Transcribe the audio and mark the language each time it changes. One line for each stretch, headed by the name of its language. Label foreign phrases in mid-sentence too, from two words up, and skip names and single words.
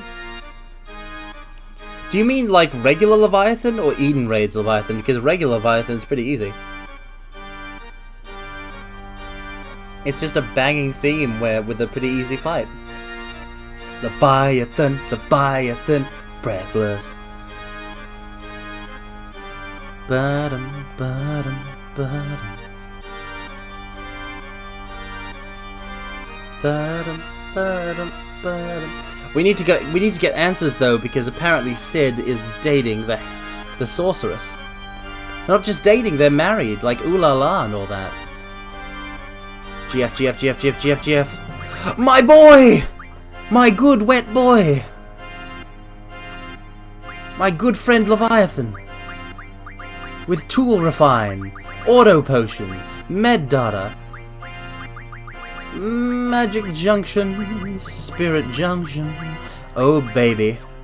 English: Do you mean like regular Leviathan or Eden Raid's Leviathan? Because regular Leviathan is pretty easy. It's just a banging theme with a pretty easy fight. Leviathan, Leviathan, breathless. Ba-dum, ba-dum, ba-dum. Ba-dum, ba-dum, ba-dum. We need to get answers though, because apparently Sid is dating the sorceress. Not just dating, they're married, like ooh la la and all that. GF. My boy! My good wet boy! My good friend Leviathan! With Tool Refine, Auto Potion, Med Data, Magic Junction, Spirit Junction, oh baby.